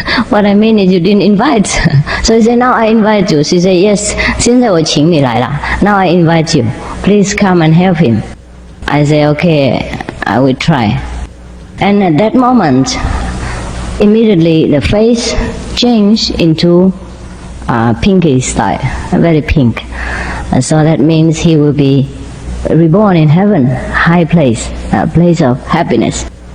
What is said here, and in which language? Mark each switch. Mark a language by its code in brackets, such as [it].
[en] What I mean is you didn't invite. So he said, now I invite you. She said, yes, [zh] 现在我请你来了. [en] Now I invite you. Please come and help him. I said, okay, I will try. And at that moment, immediately the face changed into pinky style, very pink. And so that means he will be reborn in heaven, high place, a place of happiness.